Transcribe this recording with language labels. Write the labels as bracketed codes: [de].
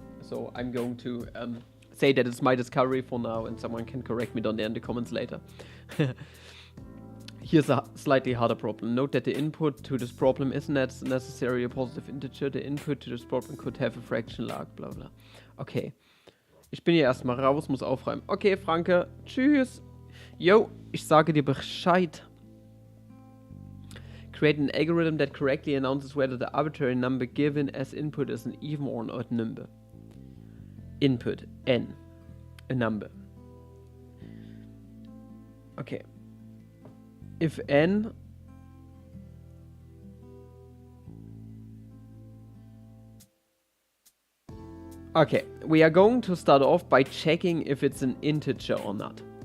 [en] So I'm going to say that it's my discovery for now, and someone can correct me down there in the comments later. Here's a slightly harder problem. Note that the input to this problem isn't necessarily a positive integer. The input to this problem could have a fraction like blah blah. Okay. [de] Ich bin hier erstmal raus, muss aufräumen. Okay, Franke. Tschüss. Yo, ich sage dir Bescheid. [en] Create an algorithm that correctly announces whether the arbitrary number given as input is an even or an odd number. Input, n, a number. Okay. If n Okay, we are going to start off by checking if it's an integer or not.